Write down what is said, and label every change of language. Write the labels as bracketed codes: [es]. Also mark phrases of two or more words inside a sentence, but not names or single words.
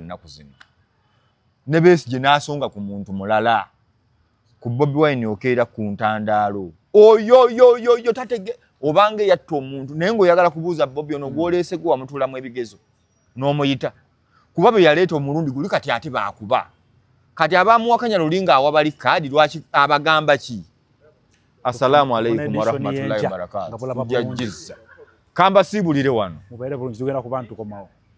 [lg] ennaku zino ne Besigye n'asonga ku muntu mulala ku Bobi Wine okeera ku ntandaalo oyo tatege obanga yatta omuntu naye ng'oyagala kubuuza Bobi ono gw'oleese gwe wamutulamu ebigezo n'omuyita kuba be yaleeta omulundi guli kati ate baakuba kati abamuwakanya lulinga awabali kaadi lwaki abagamba ki [ar] السلام عليكم ورحمة الله وبركاته [lg] kamba siibulire wano mubeere bulungi tugenda ku bantu komawo